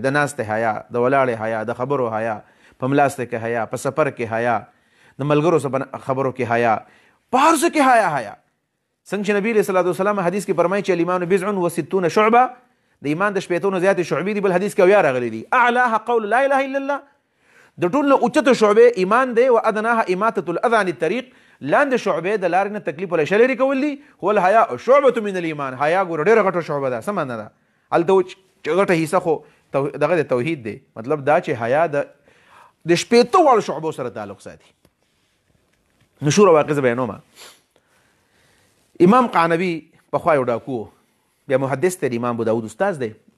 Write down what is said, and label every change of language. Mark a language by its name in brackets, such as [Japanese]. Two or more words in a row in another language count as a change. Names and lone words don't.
[Pashto] د ناستې حیا، د ولاړې حیا، د خبرو حیا، په ملاسته کې حیا، په سفر کې حیا، د ملګرو سره خبرو کې حیا، په هر څه کې حیا. څنګه چې نبی [Arabic] علیه السلام [Pashto] حدیث کې فرمایي چې [Arabic] الایمان بضع و ستون شعبه، [Pashto] د ایمان د شپېتو نه زیاتې شعبې دي. بل حدیث کې اویا راغلی دي [Arabic] اعلاها قول لا اله الا الله، [Pashto] د ټول نه اوچته شعبې ایمان دی، [Arabic] و ادناها اماطة الاذى عن الطريق، [Pashto] لاندې شعبې د لارې نه تکلیف ولا شر لرې کول دي. [Arabic] هو الحیا شعبة من الايمان، [Pashto] حیا ګوره ډېره غټه شعبه ده. څه معنی ده؟ هلته چې غټه حصه خو دغه د توحید دی. مطلب دا چې حیا د شپېتو واړو شعبو سره تعلق ساتي. مشهوره واقعه بیانومه. امام قعنبي پخوا یو ډاکو، بیا محدث دی، امام ابو داود استاد دی.